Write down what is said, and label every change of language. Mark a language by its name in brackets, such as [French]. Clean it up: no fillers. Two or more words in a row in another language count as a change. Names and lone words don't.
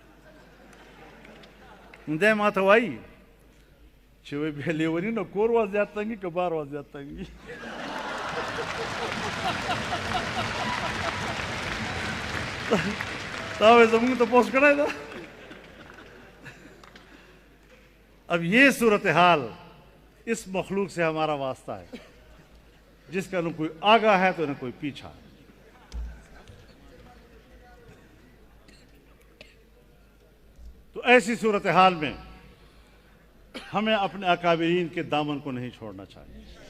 [Pashto] دی ما ته وایي چې وایي بیا لیوني نه کور وا زیات تنګي که بار وا زیات تنګي. تا وایي زمونږ تپوس کړی ده. [Urdu] اب یہ صورتحال اس مخلوق سے ہمارا واسطہ ہے جس کا نہ کوئی آگا ہے تو نہ کوئی پیچھا. تو ایسی صورتحال میں ہمیں اپنے اکابرین کے دامن کو نہیں چھوڑنا چاہیے.